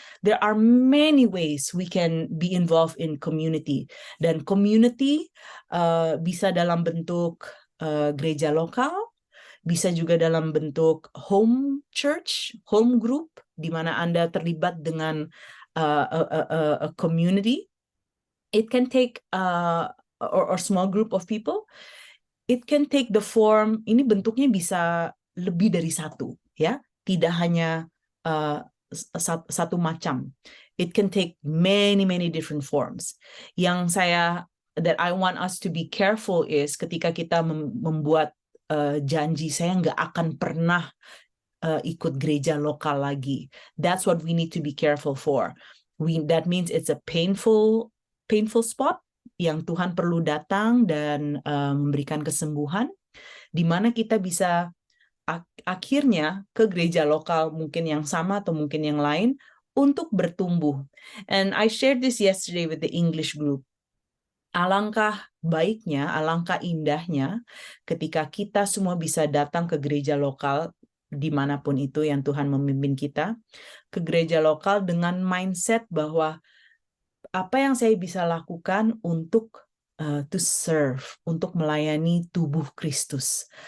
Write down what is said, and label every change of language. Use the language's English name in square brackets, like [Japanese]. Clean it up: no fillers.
[English] There are many ways we can be involved in community. [Indonesian] Dan community bisa dalam bentuk gereja lokal, bisa juga dalam bentuk home church, home group, di mana Anda terlibat dengan a community. [English] It can take or small group of people. It can take the form. [Indonesian] Ini bentuknya bisa lebih dari satu, ya. Tidak hanya satu macam. [English] It can take many different forms. That I want us to be careful is [Indonesian] ketika kita membuat janji, saya nggak akan pernah ikut gereja lokal lagi. [English] That's what we need to be careful for. That means it's a painful spot [Indonesian] yang Tuhan perlu datang dan memberikan kesembuhan, di mana kita bisa akhirnya ke gereja lokal, mungkin yang sama atau mungkin yang lain, untuk bertumbuh. [English] And I shared this yesterday with the English group. [Indonesian] Alangkah baiknya, alangkah indahnya ketika kita semua bisa datang ke gereja lokal dimanapun itu yang Tuhan memimpin kita, ke gereja lokal dengan mindset bahwa apa yang saya bisa lakukan untuk [English] to serve, [Indonesian] untuk melayani tubuh Kristus.